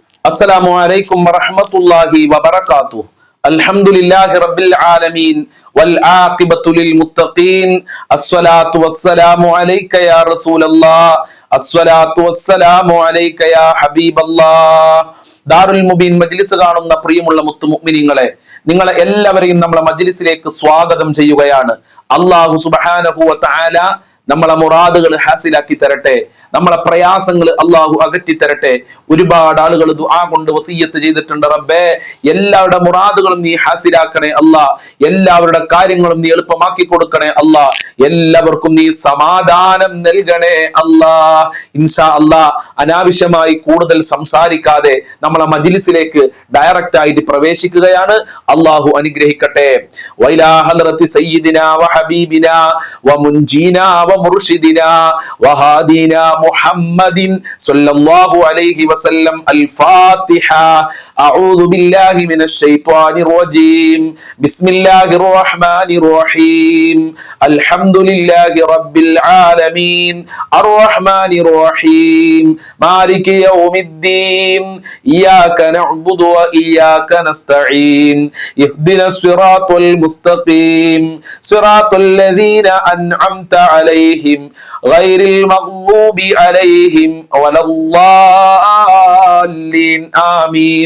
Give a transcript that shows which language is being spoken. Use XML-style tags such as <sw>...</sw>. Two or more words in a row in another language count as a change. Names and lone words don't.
<ar>السلام عليكم ورحمة الله وبركاته. الحمد لله رب العالمين والعاقبة للمتقين. الصلاة والسلام عليك يا رسول الله. الصلاة والسلام عليك يا حبيب الله.</ar> <ml>ദാറുൽ മുബീൻ മജ്ലിസ് കാണുന്ന പ്രിയമുള്ള മുത്തുമുഅ്മിനീങ്ങളെ, നിങ്ങളെ എല്ലാവരെയും നമ്മളെ മജ്ലിസിലേക്ക് സ്വാഗതം ചെയ്യുകയാണ്.</ml> <ar>الله سبحانه وتعالى</ar> <ml>നമ്മളെ മുറാദുകൾ ഹാസിലാക്കി തരട്ടെ, നമ്മളെ പ്രയാസങ്ങൾ അള്ളാഹു അകറ്റി തരട്ടെ. ഒരുപാട് ആളുകൾ ദുആ കൊണ്ട് വസിയ്യത്ത് ചെയ്തിട്ടുണ്ട്. റബ്ബേ, എല്ലാവരുടെ മുറാദുകളും നീ ഹാസിലാക്കണേ അല്ലാ, എല്ലാവരുടെ കാര്യങ്ങളും നീ എളുപ്പമാക്കി കൊടുക്കണേ അല്ലാ, എല്ലാവർക്കും നീ സമാധാനം നൽകണേ അല്ലാ.</ml> <ar>إن شاء الله,</ar> <ml>അനാവശ്യമായി കൂടുതൽ സംസാരിക്കാതെ നമ്മളെ മജ്ലിസിലേക്ക് ഡയറക്റ്റ് ആയിട്ട് പ്രവേശിക്കുകയാണ്. അള്ളാഹു അനുഗ്രഹിക്കട്ടെ.</ml> <ar>وإلى حضرة سيدنا و حبيبنا و منجينا ومرشدنا وهادينا محمد صلى الله عليه وسلم. الفاتحة. أعوذ بالله من الشيطان الرجيم. بسم الله الرحمن الرحيم. الحمد لله رب العالمين الرحمن الرحيم مالك يوم الدين إياك نعبد وإياك نستعين اهدنا الصراط المستقيم صراط الذين أنعمت عليهم غير المغضوب عليهم ولا الضالين آمين.</ar>